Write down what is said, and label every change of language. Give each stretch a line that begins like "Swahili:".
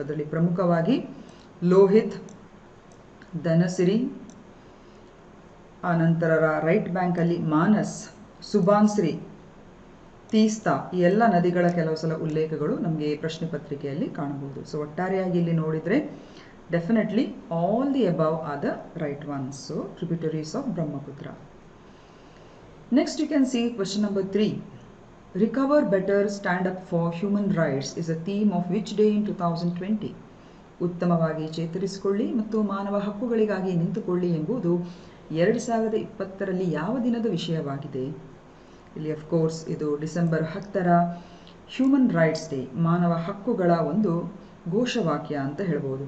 Kannada: ಅದರಲ್ಲಿ ಪ್ರಮುಖವಾಗಿ ಲೋಹಿತ್, ಧನಸಿರಿ, ಆನಂತರ ರೈಟ್ ಬ್ಯಾಂಕಲ್ಲಿ ಮಾನಸ್, ಸುಬಾನ್ಶ್ರೀ, ತೀಸ್ತಾ, ಈ ಎಲ್ಲ ನದಿಗಳ ಕೆಲವು ಸಲ ಉಲ್ಲೇಖಗಳು ನಮಗೆ ಪ್ರಶ್ನೆ ಪತ್ರಿಕೆಯಲ್ಲಿ ಕಾಣಬಹುದು.
English: so
Kannada: ಒಟ್ಟಾರೆಯಾಗಿ ಇಲ್ಲಿ ನೋಡಿದರೆ
English: Definitely all the above are the right ones. So tributaries of Brahmaputra. Next you can see question number 3. Recover better, stand up for human rights is a theme of which day in 2020?
Kannada: ಉತ್ತಮವಾಗಿ ಚೇತರಿಸಿಕೊಳ್ಳಿ ಮತ್ತು ಮಾನವ ಹಕ್ಕುಗಳಿಗಾಗಿ ನಿಂತುಕೊಳ್ಳಿ ಎಂಬುದು 2020ರಲ್ಲಿ ಯಾವ ದಿನದ ವಿಷಯವಾಗಿದೆ? ಇಲ್ಲಿ of course ಇದು December 10ರ human rights day, ಮಾನವ ಹಕ್ಕುಗಳ ಒಂದು ಘೋಷವಾಕ್ಯ ಅಂತ ಹೇಳ್ಬೋದು.